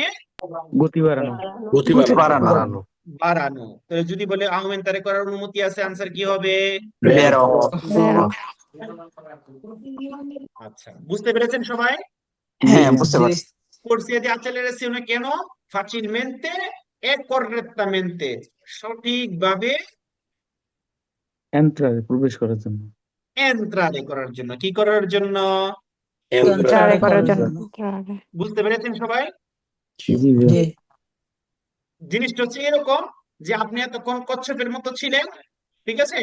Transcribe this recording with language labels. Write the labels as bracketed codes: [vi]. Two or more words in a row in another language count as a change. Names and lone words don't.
[bn] গতি বাড়ানো গতি বাড়ানো বাড়ানো। তো যদি বলে aumentare করার অনুমতি আছে, আনসার কি হবে? [it] Zero। [bn] আচ্ছা, বুঝতে পেরেছেন সবাই? হ্যাঁ, বুঝতে পারছি। [it] corsia di accelerazione [bn] কেন? [it] facilmente e correttamente সঠিকভাবে [bn] এন্ট্রারে প্রবেশ করার জন্য entrare করার জন্য। কি করার জন্য? Entrare করার করার জন্য। জন্য। [it] Entrare। [bn] বুঝতে পেরেছেন সবাই? জি জি জিনিসটা হচ্ছে এরকম যে আপনি এতক্ষণ কচ্ছপের মতো ছিলেন, ঠিক আছে?